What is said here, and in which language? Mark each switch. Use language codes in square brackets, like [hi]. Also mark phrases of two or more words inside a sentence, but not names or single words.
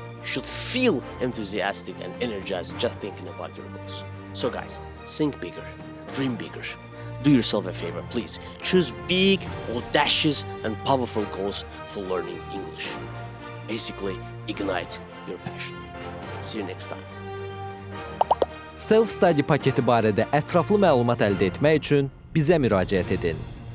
[en] You should feel enthusiastic and energized just thinking about your goals. So guys, think bigger, dream bigger. Do yourself a favor, please. Choose big, audacious, and powerful goals for learning English. Basically, ignite your passion. See you next time. [az] Self-study paketi barədə ətraflı məlumat əldə etmək üçün bizə müraciət edin.